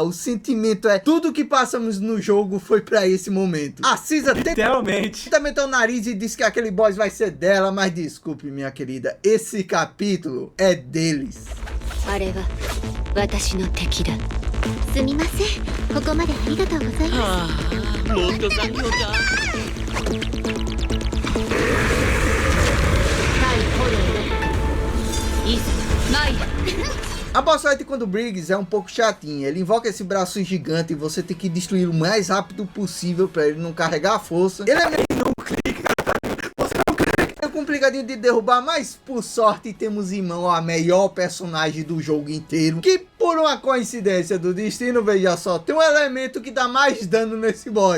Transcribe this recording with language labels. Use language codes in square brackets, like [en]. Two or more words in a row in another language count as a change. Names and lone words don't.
[pt] O sentimento é: tudo que passamos no jogo foi pra esse momento. A Cisa literalmente também tá o nariz e disse que aquele boss vai ser dela, mas desculpe, minha querida, esse capítulo é deles. [ja] 私の敵だ。すみません。ここまでありがとうございます。もっと残業か。 [pt] A [en] boss fight [pt] quando o Briggs é um pouco chatinha. Ele invoca esse braço gigante e você tem que destruir o mais rápido possível para ele não carregar a força. Ele é meio complicadinho de derrubar, mas por sorte temos em mão a melhor personagem do jogo inteiro, que por uma coincidência do destino, veja só, tem um elemento que dá mais dano nesse boss.